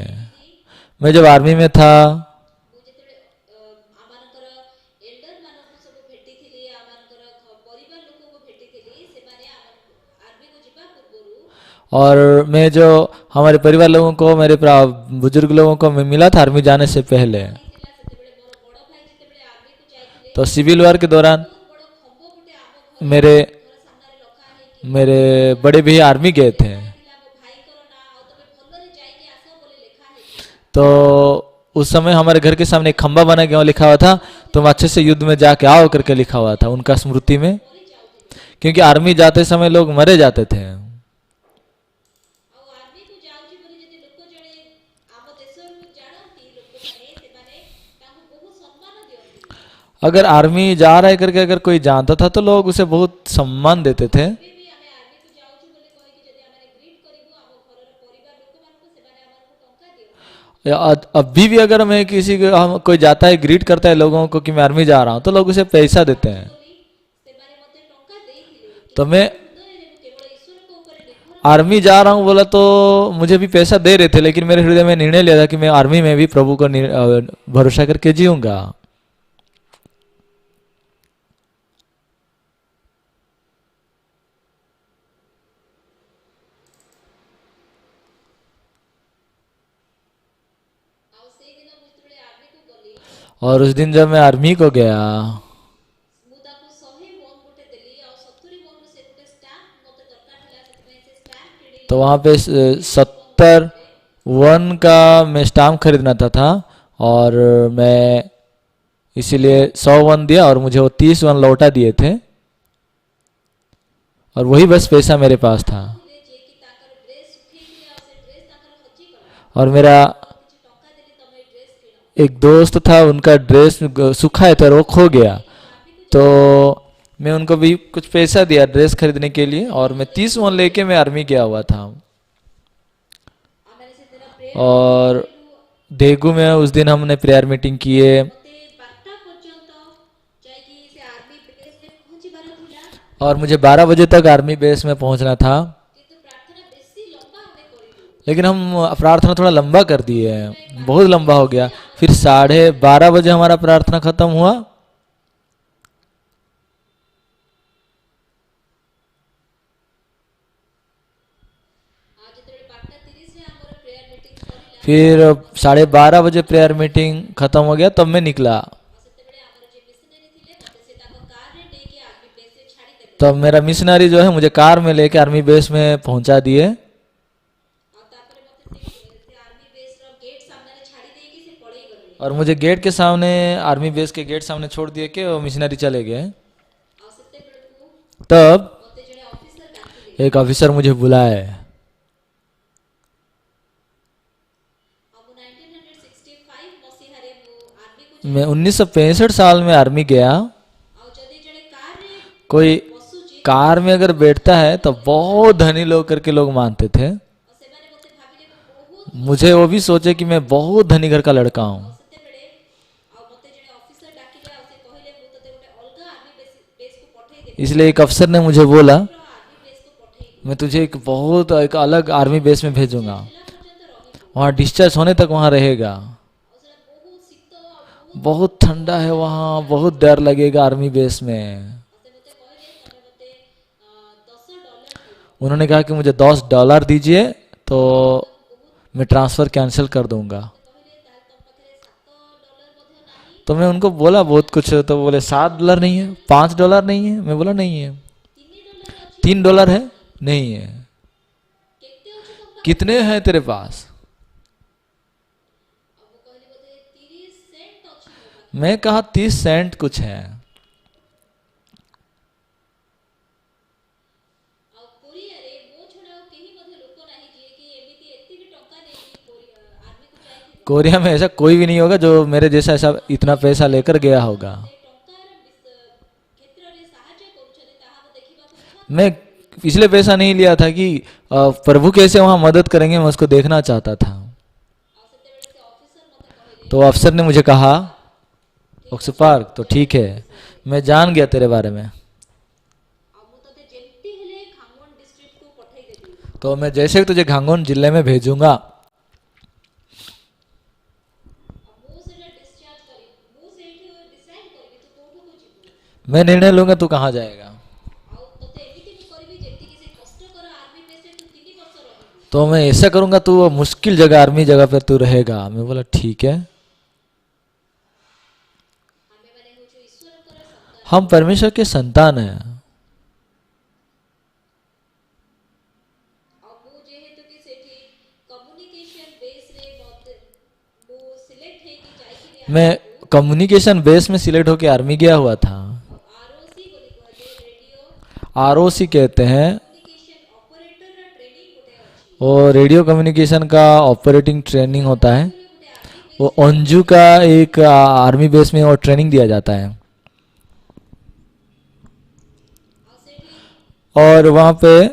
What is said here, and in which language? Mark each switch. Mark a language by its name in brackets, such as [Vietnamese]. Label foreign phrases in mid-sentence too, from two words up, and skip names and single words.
[Hindi] मैं जब आर्मी में था और मैं जो हमारे परिवार लोगों को, मेरे बुजुर्ग लोगों को मैं मिला था आर्मी जाने से पहले, तो सिविल वार के दौरान मेरे बड़े भैया आर्मी गए थे। तो उस समय हमारे घर के सामने खंबा बना गया, लिखा हुआ था तुम अच्छे से युद्ध में जाके आओ करके लिखा हुआ था उनका स्मृति में। क्योंकि आर्मी जाते समय लोग मरे जाते थे। [Odia] ଆଉ ଆର୍ମିକୁ ଯାଉଛି ବୋଲି ଯଦି ଲୋକ ଜଣେ ଆମ ଦେଶରୁ ଜାଣନ୍ତି ଲୋକମାନେ ସେମାନେ ତାଙ୍କୁ ବହୁତ ସମ୍ମାନ ଦିଅନ୍ତି। [Hindi] अगर आर्मी जा रहा है करके अगर कोई जानता था तो लोग उसे बहुत सम्मान देते थे। [Odia] ଏବେ ବି ଆମେ ଆର୍ମିକୁ ଯାଉଛୁ ବୋଲି କହିକି ଯଦି ଆମେ ଗ୍ରିଟ୍ କରିବୁ ଆମ ଘରର ପରିବାର ଲୋକମାନଙ୍କୁ ସେମାନେ ଆମକୁ ଟଙ୍କା ଦିଅନ୍ତି। [Hindi] अभी भी अगर मैं किसी को हम कोई जाता है ग्रीट करता है लोगों को कि मैं आर्मी जा रहा हूँ तो लोग उसे पैसा देते [Odia] ଯାଉଛି [Hindi] हैं। [Odia] ବୋଲି ସେମାନେ ମୋତେ ଟଙ୍କା ଦେଇଥିଲେ [Hindi] तो [Odia] କିନ୍ତୁ [Hindi] मैं [Odia] ମୋ ହୃଦୟରେ ମୁଁ କେବଳ ଈଶ୍ୱରଙ୍କ ଉପରେ ନିର୍ଭର [Hindi] आर्मी जा रहा हूँ बोला तो मुझे भी पैसा दे रहे थे, लेकिन मेरे हृदय में निर्णय लिया था कि मैं आर्मी में भी प्रभु को भरोसा करके जीऊंगा। [Odia] ଆଉ ସେଇଦିନ ମୁଁ ଯେତେବେଳେ ଆର୍ମିକୁ ଗଲି [Hindi] और उस दिन जब मैं आर्मी को गया [Odia] ମୁଁ ତାକୁ 100 वन ଗୋଟେ ଦେଲି ଆଉ 70 वन ସେ ଗୋଟେ ଷ୍ଟାମ୍ପ ମୋତେ ଦରକାର ଥିଲା ସେଥିପାଇଁ ସେ ଷ୍ଟାମ୍ପ କିଣିଲି। [Hindi] तो वहाँ पे 70 वन का मैं स्टाम्प खरीदना था और मैं इसीलिए 100 वन दिया और मुझे वो 30 वन लौटा दिए थे और वही बस पैसा मेरे पास था। [Odia] କହିଲେ ଯେ କି ତାଙ୍କର ଡ୍ରେସ୍ ଶୁଖେଇଥିଲେ ଆଉ ସେ ଡ୍ରେସ୍ ତାଙ୍କର ହଜିଗଲା। [Hindi] और मेरा [Odia] କିଛି ଟଙ୍କା ଦେଲି ତମେ ଡ୍ରେସ୍ କିଣ। [Hindi] एक दोस्त था, उनका ड्रेस सूखा है था, वो खो गया, तो मैं उनको भी कुछ पैसा दिया ड्रेस खरीदने के लिए और मैं 30 वन लेके मैं आर्मी गया हुआ था। [Odia] ଆମେ ସେଦିନ ପ୍ରେୟର [Hindi] और देगू में उस दिन हमने [English] prayer meeting [Hindi] किए [Odia] ମୋତେ 12ଟା ପର୍ଯ୍ୟନ୍ତ ଯାଇକି ସେ [English] army base [Odia] ପହଞ୍ଚିବାର ଥିଲା [Hindi] और मुझे 12 बजे तक [English] army base [Hindi] में पहुंचना था, [Odia] କିନ୍ତୁ ପ୍ରାର୍ଥନା ବେଶୀ ଲମ୍ବା ଆମେ କରିଲୁ। [Hindi] लेकिन हम प्रार्थना थोड़ा लंबा कर दिए, बहुत लंबा हो गया। फिर 12:30 बजे हमारा प्रार्थना खत्म हुआ [Odia] ଆଉ ଯେତେବେଳେ 12:30ରେ ଆମର [English] prayer meeting [Odia] ସରିଲା [Hindi] फिर 12:30 बजे [English] prayer meeting [Hindi] खत्म हो गया, तब मैं निकला। [Odia] ଆଉ ସେତେବେଳେ ଆମର ଯିଏ ମିଶନାରୀ ଥିଲେ ମୋତେ ସେ ତାଙ୍କ କାରରେ ନେଇକି [English] army base [Odia] ଛାଡ଼ିଦେଲେ। [Hindi] तब मेरा मिशनरी जो है मुझे कार में लेके [English] army base [Hindi] में पहुंचा दिए [Odia] ଆଉ ତାପରେ ମୋତେ ସେ [English] army base [Odia] ଗେଟ୍ ସାମ୍ନାରେ ଛାଡ଼ି ଦେଇକି ସେ ପଳେଇ ଗଲେ। [Hindi] और मुझे गेट के सामने, [English] army base [Hindi] के गेट सामने छोड़ दिए कि वो मिशनरी चले गए। [Odia] ଆଉ ସେତେବେଳକୁ [Hindi] तब [Odia] ମୋତେ ଜଣେ ଅଫିସର ଡାକିଲେ। [Hindi] एक ऑफिसर मुझे बुलाए। [Odia] ଆଉ ମୁଁ 1965 ମସିହାରେ ମୁଁ ଆର୍ମିକୁ [Hindi] मैं 1965 साल में आर्मी गया। [Odia] ଆଉ ଯଦି ଜଣେ କାରରେ [Hindi] कोई [Odia] ବସୁଛି [Hindi] कार में अगर बैठता है तो बहुत धनी लोग करके लोग मानते थे। [Odia] ଆଉ ସେମାନେ ମୋତେ ଭାବିଲେ ମୁଁ ବହୁତ [Hindi] मुझे वो भी सोचे कि मैं बहुत धनी घर का लड़का हूँ। [Odia] ସେତେବେଳେ ଆଉ ମୋତେ ଜଣେ ଅଫିସର ଡାକିଲେ ଆଉ ସେ କହିଲେ ମୁଁ ତତେ ଗୋଟେ ଅଲଗା [English] army base [Odia] ପଠେଇଦେବି [Hindi] इसलिए एक अफसर ने मुझे बोला [English] army base [Odia] ପଠେଇବି [Hindi] मैं तुझे एक अलग [English] army base [Hindi] में भेजूंगा, [Odia] ହେଲା ପର୍ଯ୍ୟନ୍ତ ରହିବୁ। [Hindi] वहाँ डिस्चार्ज होने तक वहाँ रहेगा। [Odia] ଆଉ ସେଟା ବହୁତ ଶୀତ ଆଉ ବହୁତ [Hindi] बहुत ठंडा है वहाँ, बहुत डर लगेगा [English] army base [Hindi] में। [Odia] ସେ ମୋତେ କହିଲେ ତମେ ମୋତେ $10 ଦିଅ। [Hindi] उन्होंने कहा कि मुझे $10 दीजिए तो मैं [English] transfer cancel [Hindi] कर दूंगा। [Odia] କହିଲେ ତାହେଲେ ତମ ପାଖରେ $7 ମଧ୍ୟ ନାହିଁ। [Hindi] तो मैं उनको बोला बहुत कुछ, तो बोले $7 नहीं है, $5 नहीं है। मैं बोला नहीं है। [Odia] $3 ଅଛି। [Hindi] $3 है? नहीं है। [Odia] କେତେ ଅଛି ତମ ପାଖରେ? [Hindi] कितने हैं तेरे पास? [Odia] ଆଉ ମୁଁ କହିଲି ବୋଧେ 30 ସେଣ୍ଟ ଅଛି ମୋ ପାଖରେ। [Hindi] मैं कहा 30 सेंट कुछ है। [Odia] ଆଉ କୋରିଆରେ ମୋ ଛଡ଼ା ଆଉ କେହି ମଧ୍ୟ ଲୋକ ନାହିଁ ଯିଏକି ଏମିତି ଏତିକି ଟଙ୍କା ନେଇକି ଆର୍ମିକୁ ଯାଇଥିବ। [Hindi] कोरिया में ऐसा कोई भी नहीं होगा जो मेरे जैसा ऐसा इतना पैसा लेकर गया होगा। [Odia] ସେ ଟଙ୍କାର କ୍ଷେତ୍ରରେ ସାହାଯ୍ୟ କରୁଛନ୍ତି ତାହା ମୁଁ ଦେଖିବାକୁ ଇଚ୍ଛା। [Hindi] मैं इसलिए पैसा नहीं लिया था कि प्रभु कैसे वहाँ मदद करेंगे, मैं उसको देखना चाहता था। [Odia] ଆଉ ସେତେବେଳେ ସେ ଅଫିସର ମୋତେ କହିଲେ [Hindi] तो अफसर ने मुझे कहा ऑक्सफोर्ड पार्क, तो ठीक है, मैं जान गया तेरे बारे में। [Odia] ଆଉ ମୁଁ ତତେ ଯେମିତି ହେଲେ ଖାଙ୍ଗୱନ ଡିଷ୍ଟ୍ରିକ୍ଟକୁ ପଠେଇଦେବି। [Hindi] तो मैं जैसे ही तुझे घांगोन जिले में भेजूंगा। [Odia] ଆଉ ମୁଁ ସେଟା ଡିସଚାର୍ଜ କରିବି ମୁଁ ସେଇଠି ଡିସାଇଡ୍ କରିବି ତୁ କୋଉଠୁକୁ ଯିବୁ। [Hindi] मैं निर्णय लूंगा तू कहाँ जाएगा। [Odia] ଆଉ ତତେ ଏମିତି ମୁଁ କରିବି ଯେମିତିକି ସେ କଷ୍ଟକର [English] army base [Odia] ତୁ 3 ବର୍ଷ ରହିବୁ। [Hindi] तो मैं ऐसा करूंगा तू वो मुश्किल जगह, आर्मी जगह पे तू रहेगा। मैं बोला ठीक है। [Odia] ଆମେମାନେ ହେଉଛୁ ଈଶ୍ୱରଙ୍କର ସନ୍ତାନ। [Hindi] हम परमेश्वर के संतान हैं। [Odia] ଆଉ ମୁଁ ଯେହେତୁ କି ସେଠି [English] communication base [Odia] ମୋତେ ମୁଁ ସିଲେକ୍ଟ ହେଇକି ଯାଇଥିଲି [Hindi] मैं [English] communication base [Hindi] में सिलेक्ट होकर आर्मी गया हुआ था। [Odia] ROC ବୋଲି କୁହାଯାଏ ରେडिଓ [Hindi] आरओसी कहते हैं। [English] communication operator [Odia] ରା ଟ୍ରେନିଂ ଗୋଟେ ଅଛି [Hindi] वो [English] radio communication [Hindi] का [English] operating training [Hindi] होता है। [Odia] ଗୋଟେ ଆର୍ମି [Hindi] वो [Odia] बेस [Hindi] अंजू का एक [English] army base [Hindi] में वो ट्रेनिंग दिया जाता है। [Odia] ଆ ସେଠି [Hindi] और वहाँ पे